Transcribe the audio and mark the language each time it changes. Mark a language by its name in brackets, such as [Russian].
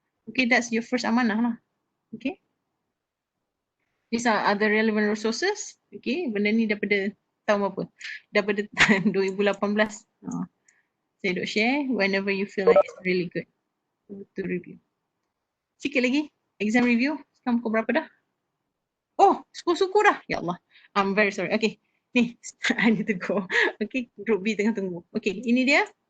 [English] Okay, that's your first amanah lah. Okay. These are other relevant resources. [Malay] Okay, benda ni daripada tahun apa? Daripada 2018. Saya duk [English] share whenever you feel like it's really good to review. [Malay] Sikit lagi, exam review. Sekarang pukul berapa dah? Oh, suku dah. Ya Allah. [English] I'm very sorry. [Malay] Okay. [English] Ni, I need to go. Okay, group B [Malay] tengah tunggu. [English] Okay, [Malay] ini dia.